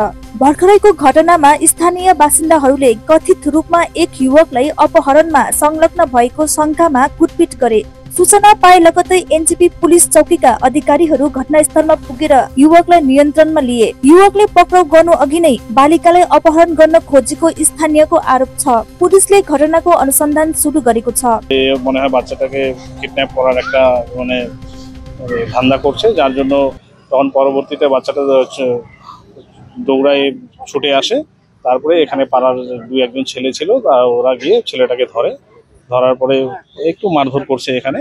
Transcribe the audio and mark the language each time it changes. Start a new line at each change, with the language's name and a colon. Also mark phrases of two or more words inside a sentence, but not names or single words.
Nepali: भर्खरैको घटनामा स्थानीय बासिन्दाहरूले कथित रूपमा एक युवकलाई अपहरणमा संलग्न भएको शंकामा कुटपिट गरे। सूचना पाए लगत्तै एनजेपी पुलिस चौकीका अधिकारीहरू घटनास्थलमा पुगेर युवकलाई नियन्त्रणमा लिए। युवकले पक्राउ गर्नु अघि नै बालिकालाई अपहरण गर्न खोजेको स्थानीयको आरोप छ। पुलिसले घटनाको अनुसन्धान सुरु गरेको छ।
Bangla: মনে হয় বাচ্চাটাকে কিডন্যাপ করার একটা ধান্দা করছে, যার জন্য তখন পরবর্তীতে বাচ্চাটা দৌড়ায় ছুটে আসে। তারপরে এখানে পাড়ার দুই একজন ছেলে ছিল, ওরা গিয়ে ছেলেটাকে ধরার পরে একটু মারধর করছে এখানে।